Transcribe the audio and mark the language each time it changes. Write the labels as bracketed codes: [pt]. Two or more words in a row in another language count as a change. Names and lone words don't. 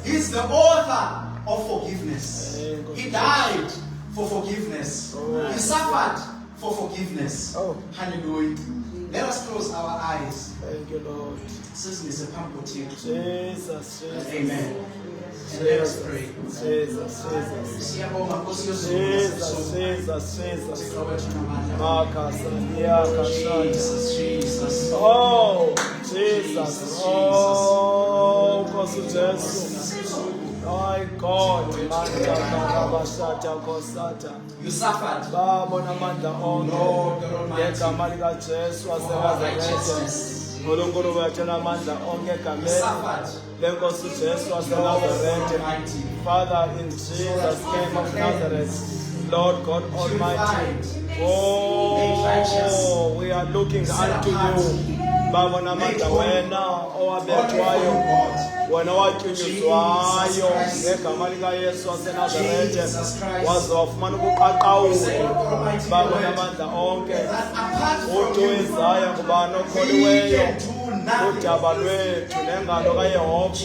[en] He's the author of forgiveness. Amen. He died for forgiveness. Oh. He suffered for forgiveness. Oh. Hallelujah. Let us close our eyes. Thank you, Lord. Jesus. Jesus. Amen. And let us pray. Jesus. [xh] Siyabonga Nkosi yosizwe [en] Jesus. [xh] Thixo wethu Makasa, [en] Jesus. Oh, Jesus. Oh, [xh] Nkosi Jesu. [en] My God. You suffered. [xh] Babona amandla onke. [en] Lord God Almighty. [xh] Ngegama likaJesu [en] For our [xh] waseNazaretha. [en] righteousness. [xh] uNkulunkulu wethu namandla onke [en] You [xh] egameni [en] suffered. [xh] lenkosi uJesu [en] Lord [xh] waseNazaretha. [en] Almighty. Father, in Jesus' name of Nazareth, Lord God Almighty, oh, we are looking unto you. [xh] Babona amandla wena owabethwayo, wena owatyunyuzwayo ngegama likaYesu waseNazaretha, waze wafumana ukuqaqawula. Babona amandla onke, uthi uIsaya ngubani okholiweyo, udaba lwethu nengalo kaYehova.